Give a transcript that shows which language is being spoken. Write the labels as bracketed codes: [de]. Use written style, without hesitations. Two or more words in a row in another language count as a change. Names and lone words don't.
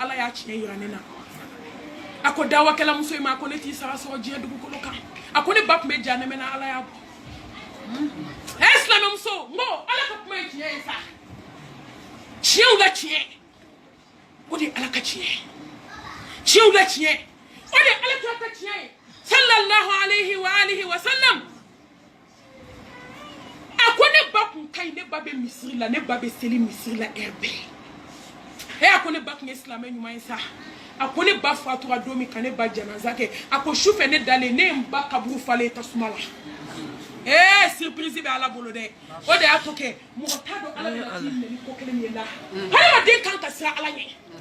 [bm] ala y'a tiɲɛ yira ne na a ko dawakɛlamuso in ma a ko ne t'i sara sɔrɔ diɲɛ dugukolo kan a ko ne ba tun bɛ janɛmɛ na ala y'a bɔ silamɛmuso n ko ala ka kuma ye tiɲɛ ye sa tiɲɛw la tiɲɛ o de ye ala ka tiɲɛ tiɲɛw la tiɲɛ o de ye ala ka tiɲɛ ye [ar] صلى الله عليه وعلى آله وسلم [bm] a ko ne ba kun ka ɲi ne ba bɛ misiri la ne ba bɛ seli misiri la ɛri bɛɛ a ko ne ba tun ye silamɛ ɲuman ye sa a ko ne ba fatura don min ka ne ba janaza kɛ a ko sufɛ ne dalen ne ye n ba kaburu falen tasuma la surprise bɛ ala bolo dɛ o de y'a to kɛ mɔgɔ t'a dɔn ala bɛna t'i minɛ ni ko kelen ye la hadamaden kan ka siran ala ɲɛ